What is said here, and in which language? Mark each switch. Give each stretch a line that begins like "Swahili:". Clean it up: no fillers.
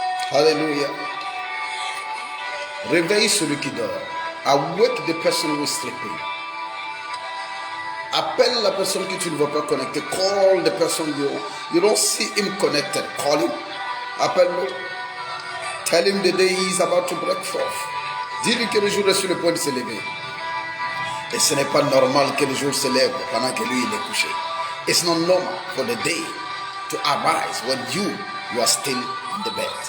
French: Hallelujah. Réveille celui qui dort.
English: Awake the person who is sleeping.
French: Appelle la personne que tu ne vois pas connecter.
English: Call the person you don't see him connected. Call him.
French: Appelle-le.
English: Tell him the day he is about to break forth.
French: Dis-lui que le jour est sur le point de se lever. Et ce n'est pas normal que le jour se lève pendant que lui il est couché.
English: It's not normal for the day to arise when you are still in the bed.